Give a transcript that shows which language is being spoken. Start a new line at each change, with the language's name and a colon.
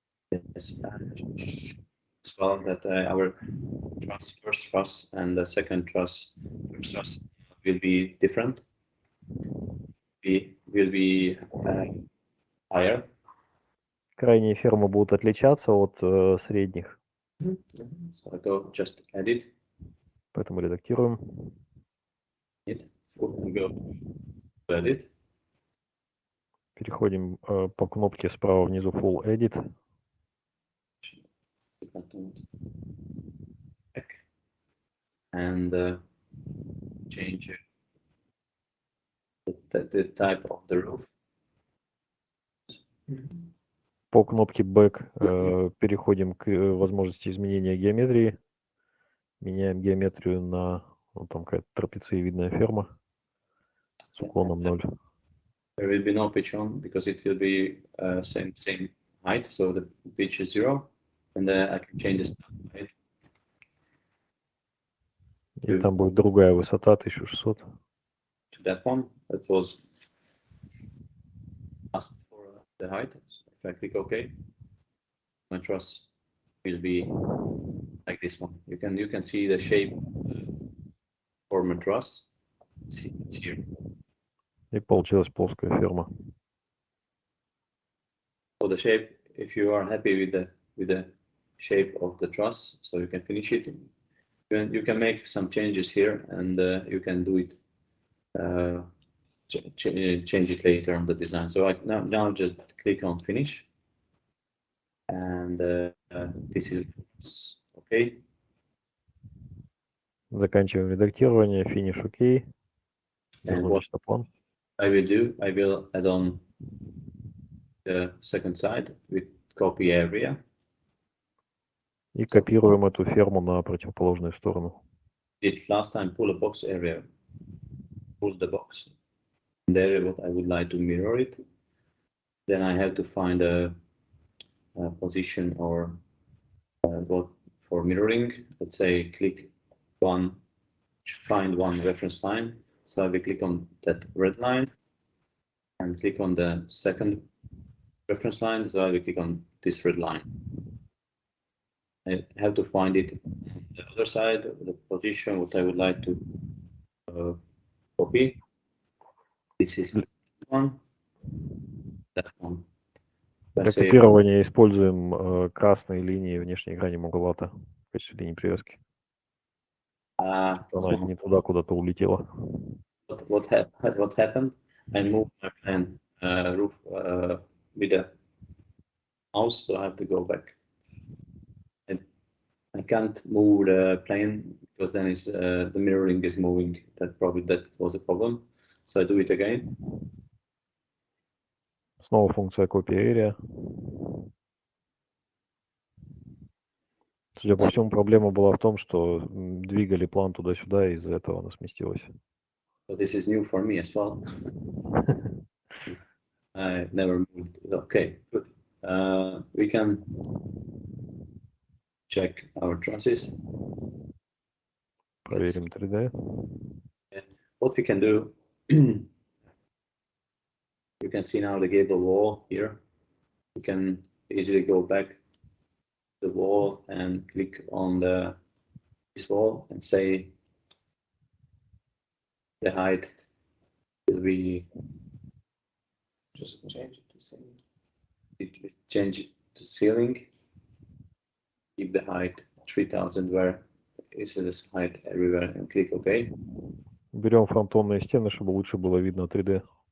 English: Yes, as well that our first truss and the second truss, will be different. Will be higher.
Russian: Крайние фермы будут отличаться от средних.
English: So I go just edit.
Russian: Поэтому редактируем.
English: Go to edit.
Russian: Переходим по кнопке справа внизу Full Edit.
English: And change the type of the roof.
Russian: По кнопке Back переходим к возможности изменения геометрии. Меняем геометрию на вот там какая-то трапециевидная ферма с уклоном 0.
English: There will be no pitch on because it will be same height, so the pitch is 0, and I can change the snap height.
Russian: И там будет другая высота 1600.
English: To that one, that was asked for the height. So if I click OK, my truss will be like this one. You can see the shape for my truss. It's here.
Russian: И получилась плоская ферма.
English: So the shape, if you are happy with the shape of the truss, so you can finish it. You can make some changes here, and you can do it. Change it later on the design. So now just click on finish, and this is okay.
Russian: Заканчиваем редактирование, finish OK.
English: And what I will add on the second side with copy area.
Russian: И копируем эту ферму на противоположную сторону.
English: Did last time pull a box area, pull the box. There, what I would like to mirror it. Then I have to find a position or what for mirroring. Let's say click find one reference line. So I will click on that red line and click on the second reference line. So I will click on this red line. I have to find it on the other side, the position, what I would like to copy. This is one, that one.
Russian: Для копирования используем красные линии внешней грани мугловата в качестве линии привязки. Она не туда куда-то улетела.
English: What happened? I moved my plan roof with the mouse, so I have to go back. I can't move the plane because then the mirroring is moving. That was a problem. So I do it again.
Russian: Снова функция copy area. Судя по всему, проблема была в том, что двигали план туда-сюда, и из-за этого она сместилась.
English: So this is new for me as well. I never moved. Okay, good. We can check our trusses.
Russian: Проверим 3D.
English: What we can do, you can see now the gable wall here. You can easily go back to the wall and click on this wall and say the height will be, just change it to ceiling. Change it to ceiling. Keep the height 3000 where is this height everywhere and click OK.
Russian: Берем фронтонные стены, чтобы лучше было видно 3D.